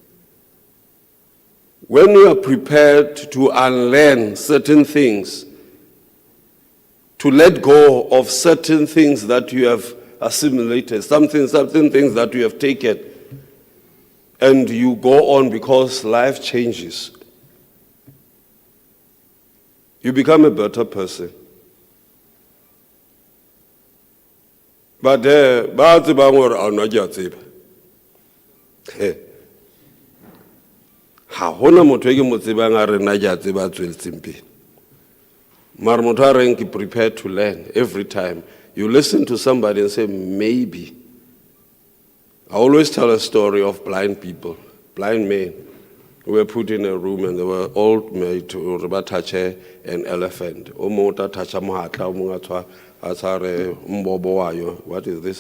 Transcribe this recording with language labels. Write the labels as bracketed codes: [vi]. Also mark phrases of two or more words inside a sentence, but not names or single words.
[en] When you are prepared to unlearn certain things, to let go of certain things that you have assimilated, certain things that you have taken, and you go on because life changes, you become a better person. [st] But ba tsebang hore a nna ke a tseba. Ha hona motho e ke mo tsebang a re nna ke a tseba a tsweletseng pele. Mara motho a reng ke [en] prepared to learn every time. You listen to somebody and say, maybe. I always tell a story of blind people, blind men who were put in a room and they were all made to touch an elephant. What is this?